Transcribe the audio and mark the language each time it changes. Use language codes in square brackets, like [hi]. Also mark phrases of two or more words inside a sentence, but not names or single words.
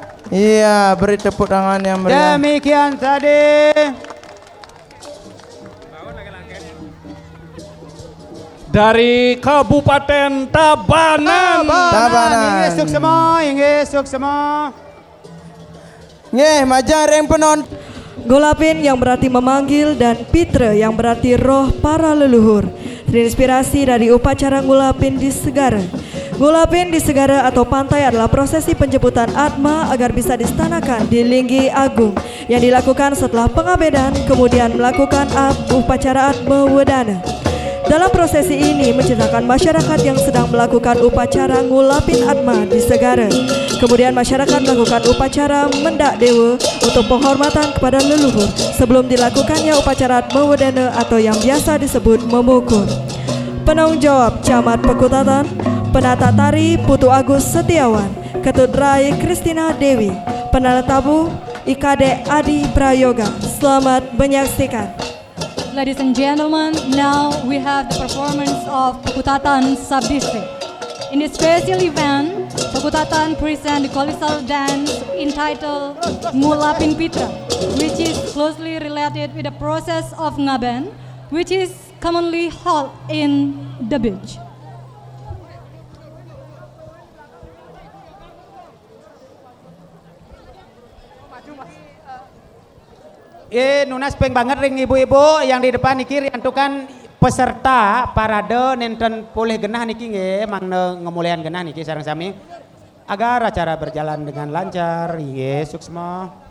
[id] Iya, beri tepuk tangan yang meriah. Demikian tadi. Dari Kabupaten Tabanan. Tabanan. Inggih suk semua. [ban] Nggih, majareng penonton. [id] Golapin yang berarti memanggil dan Pitra yang berarti roh para leluhur terinspirasi dari upacara ngulapin di Segara. Ngulapin di Segara atau pantai adalah prosesi penjemputan Atma agar bisa distanakan di Linggi Agung yang dilakukan setelah pengabedan kemudian melakukan upacara Atma Wedana. Dalam prosesi ini menceritakan masyarakat yang sedang melakukan upacara ngulapin Atma di Segara. Kemudian masyarakat melakukan upacara mendak dewa untuk penghormatan kepada leluhur sebelum dilakukannya upacara Atma Wedana atau yang biasa disebut memukur. Penanggung jawab Camat Pekutatan, Penata Tari Putu Agus Setiawan, Ketut Rai Kristina Dewi, Penata Tabu IKD Adi Prayoga. Selamat menyaksikan. [en] Ladies and gentlemen, now we have the performance of Pekutatan Sub-District. In this special event, Pekutatan present the colossal dance entitled Ngulapin Pitra, which is closely related with the process of ngaben, which is commonly held in the beach. [ban] Nunas peng banget ring ibu-ibu [id] yang di depan [ban] niki riantukan peserta parade nenten pulih genah niki nggih mangna ngemulian genah niki sareng sami [id] agar acara berjalan dengan lancar [ban] nggih suksma.